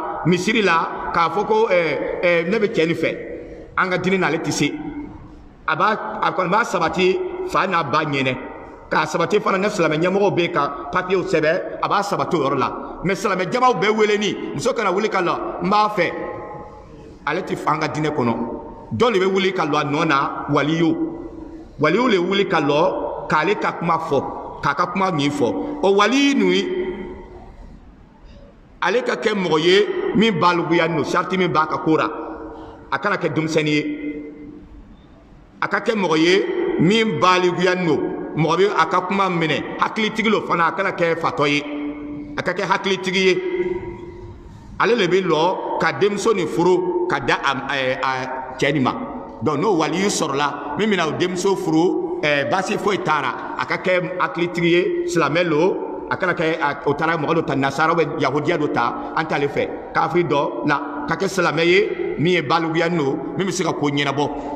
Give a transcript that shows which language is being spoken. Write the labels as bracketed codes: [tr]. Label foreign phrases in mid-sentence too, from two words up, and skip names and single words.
[bm] misiri la k'a fɔ ko ne bɛ cɛ nin fɛ an ka diinɛ n'ale tɛ se a kɔni b'a sabati fa n'a ba ɲɛnɛ k'a sabati fana ne silamɛ ɲɛmɔgɔw bɛ ka papiyew sɛbɛn a b'a sabati o yɔrɔ la mais silamɛ jamaw bɛɛ weleni muso kana wuli ka lɔ n b'a fɛ ale tɛ an ka diinɛ kɔnɔ dɔ de bɛ wuli ka lɔ a nɔ na waliyu le wuli ka lɔ k'ale ka kuma fɔ k'a ka kuma min fɔ o waliyu ninnu ale ka kɛ mɔgɔ ye min baliguya no sarti min b'a ka ko ra a kana kɛ denmisɛnnin ye a ka kɛ mɔgɔ ye min baliguya no mɔgɔ bɛ a ka kuma minɛ hakilitigi lo fana a kana kɛ fatɔ ye a ka kɛ hakilitigi ye ale le bɛ lɔ ka denmuso nin furu ka da a cɛ nin ma donc n'o waliyu sɔrɔla min bɛna o denmuso furu baasi foyi t'a a ka kɛ hakilitigi ye silamɛ lo a kana kɛ o taara mɔgɔ dɔ ta nasara bɛ yahudiya dɔ ta an t'ale fɛ kafiri dɔ la ka kɛ silamɛ ye min ye baliguya no min bɛ se ka ko ɲɛnabɔ